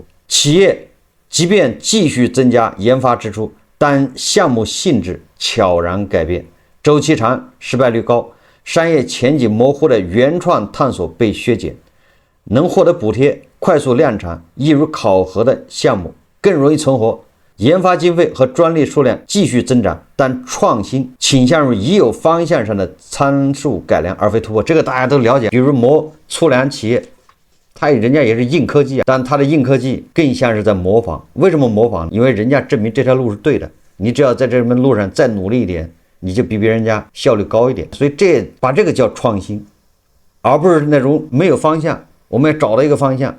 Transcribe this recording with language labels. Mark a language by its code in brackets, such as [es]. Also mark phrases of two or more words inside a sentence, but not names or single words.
[zh] 企業即便繼續增加研發支出，但項目性質悄然改變，周期長，失敗率高，商業前景模糊的原創探索被削減，能獲得補貼、快速量產、易於考核的項目更容易存活。研發經費和專利數量繼續增長，但創新傾向於已有方向上的參數改良，而非突破。這個大家都了解。比如粗糧企業，人家也是硬科技，但他的硬科技更像是在模仿。為什麼模仿？因為人家證明這條路是對的，你只要在這門路上再努力一點，你就比別人家效率高一點。所以把這個叫創新，而不是那種沒有方向，我們要找到一個方向。